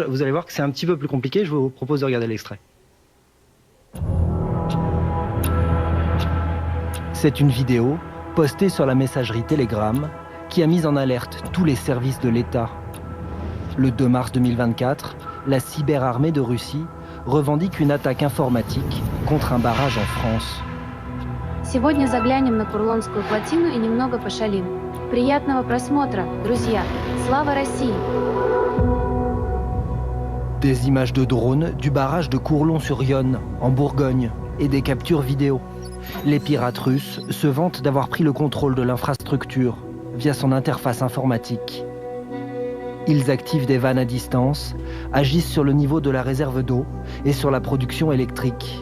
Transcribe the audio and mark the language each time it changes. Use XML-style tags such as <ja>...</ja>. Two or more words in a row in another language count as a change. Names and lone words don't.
<fr>Vous allez voir que c'est un petit peu plus compliqué. Je vous propose de regarder l'extrait. C'est une vidéo postée sur la messagerie Telegram qui a mis en alerte tous les services de l'État. Le 2 mars 2024, la cyberarmée de Russie revendique une attaque informatique contre un barrage en France.</fr> <ru>Сегодня заглянем на Курлонскую плотину и немного пошалим. Приятного просмотра, друзья. Слава России!</ru> <fr>Des images de drones du barrage de Courlon-sur-Yonne, en Bourgogne, et des captures vidéo. Les pirates russes se vantent d'avoir pris le contrôle de l'infrastructure via son interface informatique. Ils activent des vannes à distance, agissent sur le niveau de la réserve d'eau et sur la production électrique.</fr>